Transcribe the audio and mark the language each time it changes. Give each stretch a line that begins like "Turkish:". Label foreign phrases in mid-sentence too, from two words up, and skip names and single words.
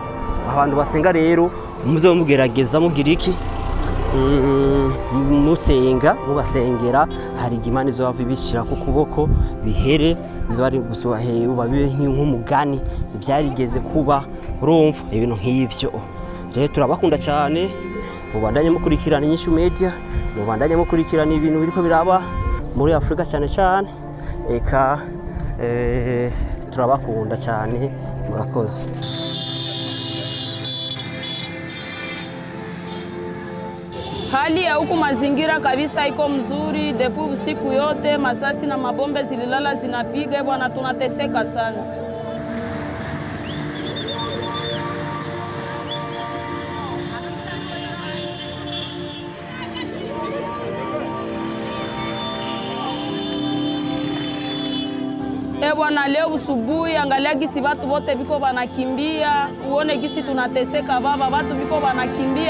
Rundi: Abantu basenga rero muze mugerageza mugira iki musenga mubasengera hari igimana izo bava ibishira ku kuboko bihere izo bari gusohe uba bibe nk'umugani ibyarigeze kuba urumva ibintu nk'ivyo. Rero turabakunda cyane, mubandanye mukurikirana Inyishu Media, mubandanye mukurikirana ibintu biriko biraba muri Afrika cyane cyane, eka turabakunda cyane, murakoze.
Swahili: Hali ya huku mazingira kabisa iko mzuri, depuis usiku yote masasi na mabombe zililala zinapiga bwana, tunateseka sana. Bwana, leo usubuhi angalia gisi watu wote biko banakimbia, uone gisi tunateseka baba, watu biko banakimbia.